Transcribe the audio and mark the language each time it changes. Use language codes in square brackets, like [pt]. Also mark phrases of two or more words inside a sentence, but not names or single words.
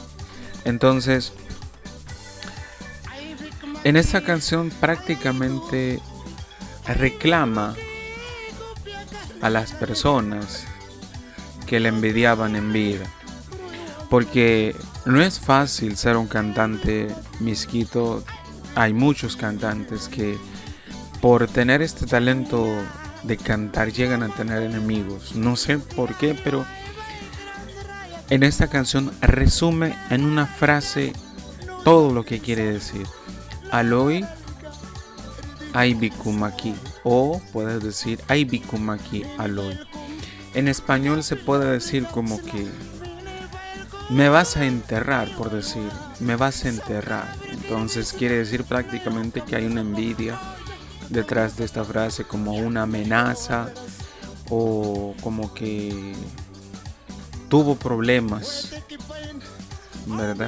[es] Entonces, en esta canción prácticamente reclama a las personas que le envidiaban en vida, porque no es fácil ser un cantante misquito. Hay muchos cantantes que por tener este talento de cantar llegan a tener enemigos. No sé por qué, pero en esta canción resume en una frase todo lo que quiere decir. [miq] Aloy Aibikumaki, [es] o puedes decir [miq] Aibikumaki Aloy. [es] En español se puede decir como que me vas a enterrar, por decir, me vas a enterrar. Entonces quiere decir prácticamente que hay una envidia detrás de esta frase, como una amenaza, o como que tuvo problemas, ¿verdad?